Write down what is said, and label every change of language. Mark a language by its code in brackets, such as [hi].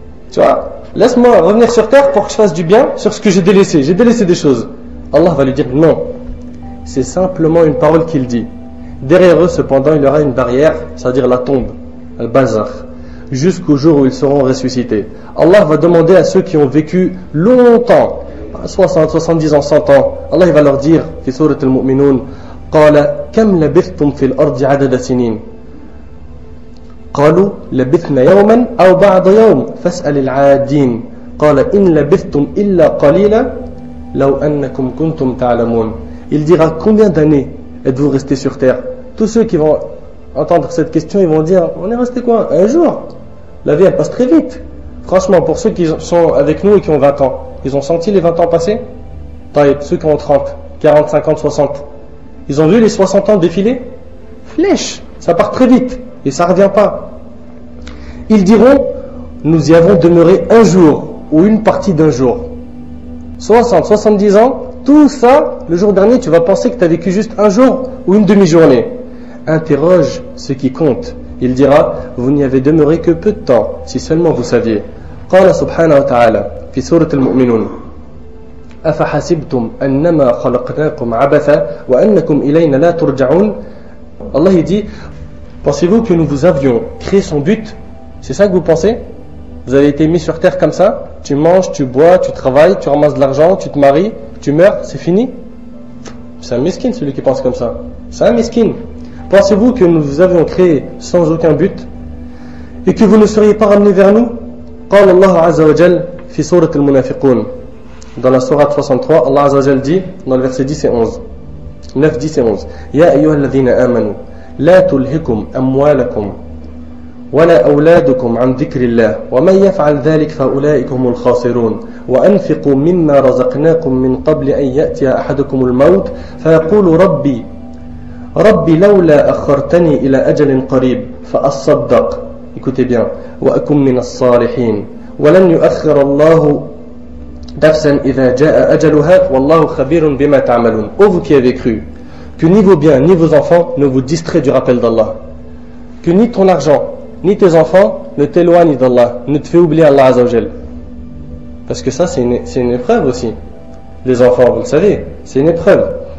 [fr] Tu vois, laisse-moi revenir sur terre pour que je fasse du bien sur ce que j'ai délaissé. J'ai délaissé des choses. Allah va lui dire non. C'est simplement une parole qu'il dit. Derrière eux, cependant, il y aura une barrière, c'est-à-dire la tombe, al-bazakh, jusqu'au jour où ils seront ressuscités. Allah va demander à ceux qui ont vécu longtemps, 60, 70 ans, 100 ans, Allah il va leur dire, [ar] في سورة المؤمنون, قال كم لبثتم في الأرض عدد سنين قالوا لبثنا يوما أو بعض يوم فاسأل العادين قال إن لبثتم إلا قليلا لو أنكم كنتم تعلمون. [fr] Il dira combien d'années êtes-vous restés sur terre? Tous ceux qui vont entendre cette question, ils vont dire on est resté quoi? Un jour. La vie elle passe très vite. Franchement, pour ceux qui sont avec nous et qui ont 20 ans, ils ont senti les 20 ans passer? Ceux qui ont 30, 40, 50, 60, ils ont vu les 60 ans défiler? Flèche, ça part très vite et ça ne revient pas. Ils diront nous y avons demeuré un jour ou une partie d'un jour. 60, 70 ans, tout ça, le jour dernier, tu vas penser que tu as vécu juste un jour ou une demi-journée. Interroge ce qui compte. Il dira, vous n'y avez demeuré que peu de temps, si seulement vous saviez. [ar] قال سبحانه وتعالى في سورة المؤمنون أفحسبتم أنما خلقناكم عبثا وأنكم إلينا لا ترجعون. [fr] Allah il dit, pensez-vous que nous vous avions créé son but? C'est ça que vous pensez? Vous avez été mis sur terre comme ça? Tu manges, tu bois, tu travailles, tu ramasses de l'argent, tu te maries, tu meurs, c'est fini? C'est un mesquin celui qui pense comme ça. C'est un mesquin. Pensez-vous que nous vous avions créé sans aucun but et que vous ne seriez pas ramenés vers nous? [ar] قال الله عز وجل في سورة المنافقون. [fr] Dans la sourate 63, Allah Azza wa Jal dit dans le verset 10 et 11, 9, 10 et 11, [ar] يا أيها الذين آمنوا لا تلهكم أموالكم ولا أولادكم عن ذكر الله ومن يفعل ذلك فأولئك هم الخاسرون وأنفقوا مما رزقناكم من قبل أن يأتي أحدكم الموت فيقول ربي لولا أخرتني إلى أجل قريب فأصدق [fr] écoutez bien [ar] وأكن من الصالحين ولن يؤخر الله نفسا إذا جاء أجلها والله خبير بما تعملون. [fr] Ô vous qui avez cru que ni vos biens ni vos enfants ne vous distraient du rappel d'Allah, que ni ton argent ni tes enfants ne t'éloignent d'Allah, ne te fait oublier Allah Azza wa Jal. Parce que ça c'est une épreuve aussi. Les enfants, vous le savez, c'est une épreuve.